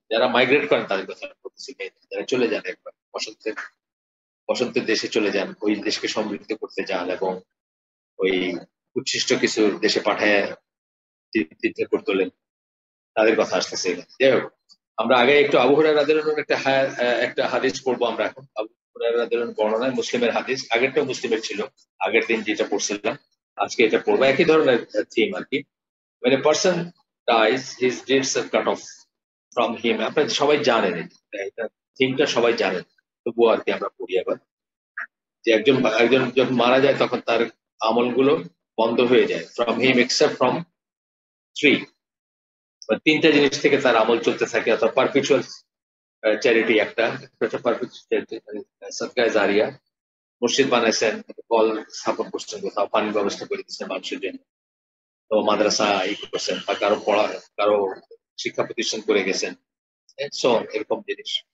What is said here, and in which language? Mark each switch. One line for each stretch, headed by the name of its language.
Bangla: যারা মাইগ্রেট করেন তাদের কথা বলতেছি, যারা চলে যান একবার বসন্তের বসন্তের দেশে চলে যান, ওই দেশকে সমৃদ্ধ করতে যান এবং ওই উচ্ছিষ্ট কিছু দেশে পাঠায় তীর্থ করে তোলেন, তাদের কথা আসতেছে। যাই হোক, আমরা আগে একটু আবু হুরায়রা রাদিয়াল্লাহু আনহু একটা হাদিস পড়বো আমরা এখন। আবু হুরায়রা রাদিয়াল্লাহু আনহু বর্ণনায়, মুসলিমের হাদিস, আগেরটা মুসলিমের ছিল, আগের দিন যেটা পড়ছিলাম, আজকে এটা পড়বো, একই ধরনের থিম আর কি।
English: When a person dies, his deeds are cut off from him.
Bangla: আপনারা সবাই জানেন এটা, থিমটা সবাই জানেন, তবুও আর কি আমরা পড়ি আবার। যে একজন একজন যখন মারা যায় তখন তার আমলগুলো বন্ধ হয়ে যায়,
English: from him except from three,
Bangla: তিনটা জিনিস থেকে তার আমল চলতে থাকে, অর্থাৎ পারপিচুয়াল চ্যারিটি একটা হচ্ছে সাদকায়ে জারিয়া, মসজিদ বানাইছেন, কল স্থাপন করছেন, কোথাও পানির ব্যবস্থা করে দিচ্ছেন মানুষের জন্য, তো মাদ্রাসা করছেন, বা কারো পড়া, কারো শিক্ষা প্রতিষ্ঠান করে গেছেন, এরকম জিনিস।